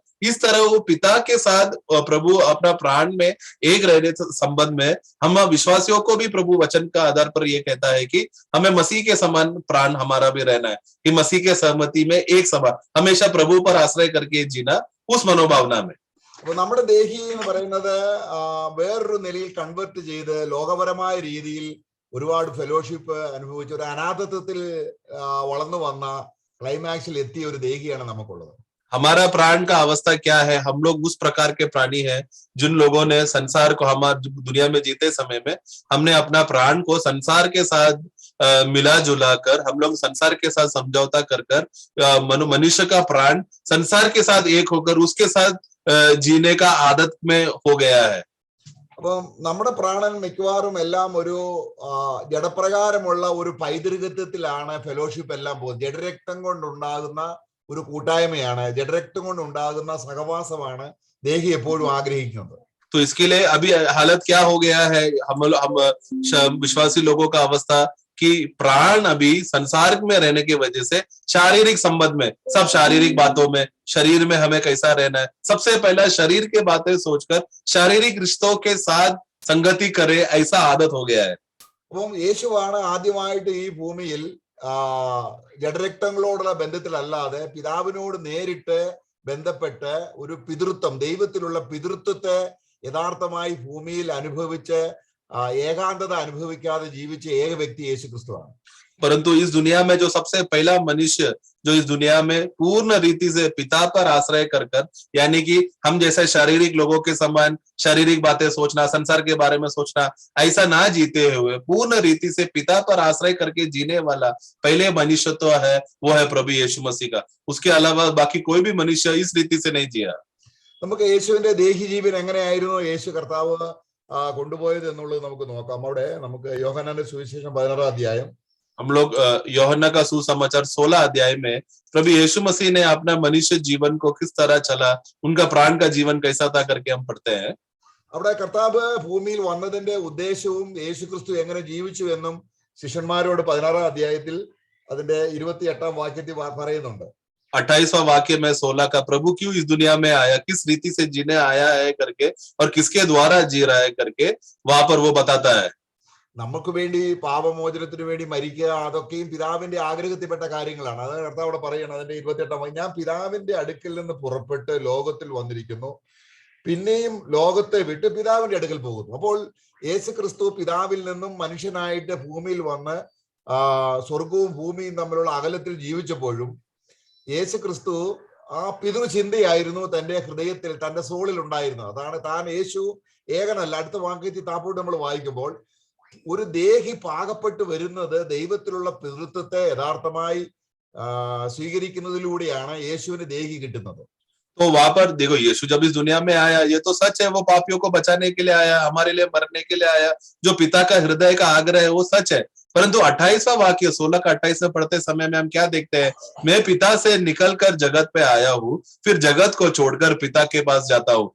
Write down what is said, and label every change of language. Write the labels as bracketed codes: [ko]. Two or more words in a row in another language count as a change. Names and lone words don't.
[hi] इस तरह वो पिता के साथ प्रभु अपना प्राण में एक रहने संबंध में हम विश्वासियों को भी प्रभु वचन का आधार पर ये कहता है कि हमें मसीह के समान प्राण हमारा भी रहना है, कि मसीह के सहमति में एक समान हमेशा प्रभु पर आश्रय करके जीना, उस मनोभावना में। [ml] അപ്പൊ നമ്മുടെ ദേഹി എന്ന് പറയുന്നത് വേറൊരു നിലയിൽ കൺവെർട്ട് ചെയ്ത് ലോകപരമായ രീതിയിൽ ഒരുപാട് ഫെലോഷിപ്പ് അനുഭവിച്ച ഒരു അനാഥത്വത്തിൽ വളർന്നു വന്ന ക്ലൈമാക്സിൽ എത്തിയ ഒരു ദേഹിയാണ് നമുക്കുള്ളത്. [hi] हमारा प्राण का अवस्था क्या है? हम लोग उस प्रकार के प्राणी हैं जिन लोगों ने संसार को, हमारे दुनिया में जीते समय में हमने अपना प्राण को संसार के साथ मिला जुला कर, हम लोग संसार के साथ समझौता कर कर मनुष्य का प्राण संसार के साथ एक होकर उसके साथ जीने का आदत में हो गया है. [ml] അപ്പം നമ്മുടെ പ്രാണൻ മിക്കവാറും എല്ലാം ഒരു ജഡപ്രകാരമുള്ള ഒരു പൈതൃകത്വത്തിലാണ് ഫെലോഷിപ്പ് എല്ലാം പോകുന്നത്. ജഡരക്തം കൊണ്ടുണ്ടാകുന്ന ഒരു കൂട്ടായ്മയാണ്, ജഡരക്തം കൊണ്ടുണ്ടാകുന്ന സഹവാസമാണ് ദേഹി എപ്പോഴും ആഗ്രഹിക്കുന്നത്. [hi] तो इसके लिए अभी हालत क्या हो गया है, हम विश्वासी लोगों का अवस्था कि प्राण अभी संसार में रहने की वजह से शारीरिक संबंध में, सब शारीरिक बातों में, शरीर में हमें कैसा रहना है, सबसे पहला शरीर के बातें सोचकर शारीरिक रिश्तों के साथ संगति करे, ऐसा आदत हो गया है. [ml] അപ്പം യേശുവാണ് ആദ്യമായിട്ട് ഈ ഭൂമിയിൽ ജഡരക്തങ്ങളോടുള്ള ബന്ധത്തിലല്ലാതെ പിതാവിനോട് നേരിട്ട് ബന്ധപ്പെട്ട് ഒരു പിതൃത്വം, ദൈവത്തിലുള്ള പിതൃത്വത്തെ യഥാർത്ഥമായി ഭൂമിയിൽ അനുഭവിച്ച് ഏകാന്തത അനുഭവിക്കാതെ ജീവിച്ച ഏക വ്യക്തി യേശു ക്രിസ്തുവാണ്. [hi] परंतु इस दुनिया में जो सबसे पहला मनुष्य जो इस दुनिया में पूर्ण रीति से पिता पर आश्रय कर कर, यानी कि हम जैसे शारीरिक लोगों के समान शारीरिक बातें सोचना, संसार के बारे में सोचना, ऐसा ना जीते हुए पूर्ण रीति से पिता पर आश्रय करके जीने वाला पहले मनुष्य तो है, वो है प्रभु यीशु मसीह का. उसके अलावा बाकी कोई भी मनुष्य इस रीति से नहीं जिया. [ml] നമുക്ക് യേശുവിന്റെ ദേഹി ജീവൻ എങ്ങനെയായിരുന്നു യേശു കർത്താവ് കൊണ്ടുപോയത് എന്നുള്ളത് നമുക്ക് നോക്കാം. അവിടെ നമുക്ക് യോഹന്നാന്റെ സുവിശേഷം 16 अध्याയം, [hi] हम लोग यूहन्ना का सुसमाचार 16 अध्याय में प्रभु यीशु मसीह ने अपना मनुष्य जीवन को किस तरह चला, उनका प्राण का जीवन कैसा था करके हम पढ़ते हैं. [ml] അവിടെ കർത്താവ് ഭൂമിയിൽ വന്നതിന്റെ ഉദ്ദേശവും യേശു ക്രിസ്തു എങ്ങനെ ജീവിച്ചു എന്നും ശിഷ്യന്മാരോട് 16 अध्याയത്തിൽ അതിന്റെ 28 വാക്യത്തിൽ പറയുന്നുണ്ട്. [hi] 28वां वाक्य में 16 का प्रभु क्यों इस दुनिया में आया, किस रीति से जीने आया है करके और किसके द्वारा जी रहा है करके वहां पर वो बताता है. [ml] നമുക്ക് വേണ്ടി പാപമോചനത്തിന് വേണ്ടി മരിക്കുക, അതൊക്കെയും പിതാവിന്റെ ആഗ്രഹത്തിൽപ്പെട്ട കാര്യങ്ങളാണ്. അത് കർത്താവ് അവിടെ പറയണം അതിന്റെ 28 ഞാൻ പിതാവിന്റെ അടുക്കൽ നിന്ന് പുറപ്പെട്ട് ലോകത്തിൽ വന്നിരിക്കുന്നു, പിന്നെയും ലോകത്തെ വിട്ട് പിതാവിന്റെ അടുക്കൽ പോകുന്നു. അപ്പോൾ യേശു ക്രിസ്തു പിതാവിൽ നിന്നും മനുഷ്യനായിട്ട് ഭൂമിയിൽ വന്ന് സ്വർഗവും ഭൂമിയും തമ്മിലുള്ള അകലത്തിൽ ജീവിച്ചപ്പോഴും യേശു ക്രിസ്തു ആ പിതൃചിന്തയായിരുന്നു തന്റെ ഹൃദയത്തിൽ, തന്റെ സോളിൽ ഉണ്ടായിരുന്നത്. അതാണ് താൻ യേശു ഏകനല്ല. അടുത്ത വാക്യത്തിൽ താപ്പോട്ട് നമ്മൾ വായിക്കുമ്പോൾ ഒരു ദേഹി പാകപ്പെട്ട് വരുന്നത് ദൈവത്തിലുള്ള പിതൃത്വത്തെ യഥാർത്ഥമായി സ്വീകരിക്കുന്നതിലൂടെയാണ് യേശുവിന് ദേഹി കിട്ടുന്നത്. [hi] तो वहां पर देखो, यीशु जब इस दुनिया में आया, ये तो सच है, वो पापियों को बचाने के लिए आया, हमारे लिए मरने के लिए आया, जो पिता का हृदय का आग्रह है वो सच है. परंतु 28वां वाक्य 16 का 28 में पढ़ते समय में हम क्या देखते हैं, मैं पिता से निकलकर जगत पे आया हूँ, फिर जगत को छोड़कर पिता के पास जाता हूँ.